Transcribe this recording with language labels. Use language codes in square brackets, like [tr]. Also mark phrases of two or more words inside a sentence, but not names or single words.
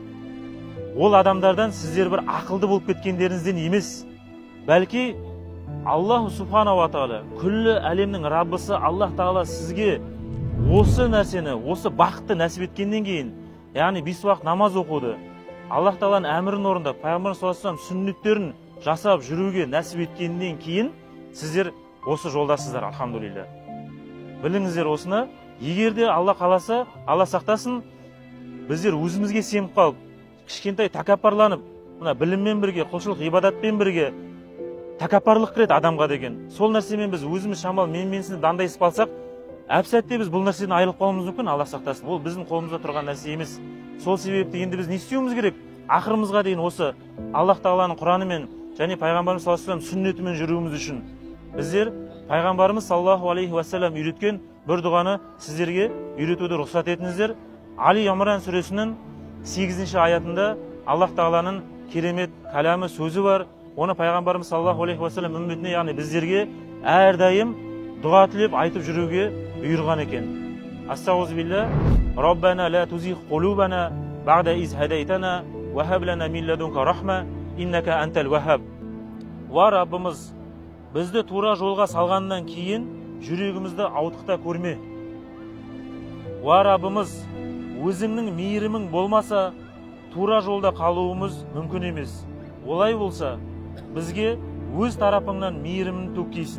[kk] Ол адамдардан сіздер бір ақылды болып кеткендеріңізден емес. Бәлки [ar] الله سبحانه وتعالى, [kk] күллі әлемнің Раббысы Аллах Тағала сізге осы нәрсені, осы бақытты нәсіп еткеннен кейін, яғни 5 уақыт намаз оқуды, Аллах Тағаланың әмірін орындап, пайғамбар [ar] صلى الله عليه وسلم [kk] сүннеттерін жасап жүруге нәсіп еткеннен кейін, сіздер осы жолдасыздар, алхамдулилля. Біліңіздер осыны, егер де Алла қаласа, Алла сақтасын, біздер өзімізге сеніп қалып, кішкентай тәкаппарланып, мына біліммен бірге, құлшылық ибадатпен бірге тәкаппарлық кіреді адамға деген. Сол нәрсемен біз өзіміз шамал менсініп дандайсып қалсақ, әп-сәтте біз бұл нәрседен айырылып қалуымыз мүмкін, Алла сақтасын. Ол біздің қолымызда тұрған нәрсе емес. Сол себепті енді біз не істеуіміз керек? Ақырымызға дейін осы Аллах Тағаланың Құранымен және пайғамбарымыз [ar] صلى الله عليه وسلم [kk] сүннетімен жүруіміз үшін біздер пайғамбарымыз [ar] صلى الله عليه وسلم [kk] үйреткен бір дұғаны сіздерге үйретуді рұқсат етіңіздер. Али Имран сүресінің 8-ші аятында Аллах Тағаланың керемет кәламы сөзі бар. Оны пайғамбарымыз [ar] صلى الله عليه وسلم [kk] үмметіне, яғни біздерге әрдайым дұға тілеп айтып жүруге бұйырған екен. Астағфирулла, [ar] ربنا لا تزغ قلوبنا بعد إذ هديتنا وهب لنا من لدنك رحمة إنك أنت الوهاب. [kk] Ва Раббымыз, бізді тура жолға салғаннан кейін жүрегімізді ауытқыта көрме. Ва Раббымыз, өзіңнің мейірімің болмаса, тура жолда қалуымыз мүмкін емес. Олай болса, бізге өз тарапыңнан мейірімін төккейсің.